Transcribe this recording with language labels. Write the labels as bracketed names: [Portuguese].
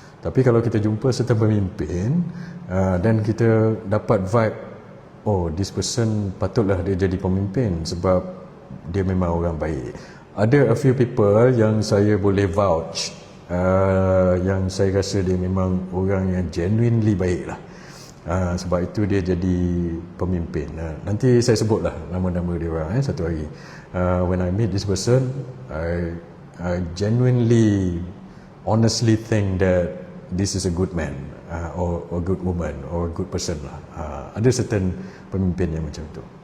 [Malay] Tapi kalau kita jumpa serta pemimpin, dan kita dapat vibe, [English] oh this person [Malay] patutlah dia jadi pemimpin sebab dia memang orang baik. Ada [English] a few people [Malay] yang saya boleh vouch, yang saya rasa dia memang orang yang genuinely baik lah. Sebab itu dia jadi pemimpin. Nanti saya sebutlah nama-nama dia orang satu hari. [English] When I meet this person, I genuinely, honestly think that this is a good man, or a good woman, or a good person lah. [Malay] Ada certain pemimpin yang macam tu.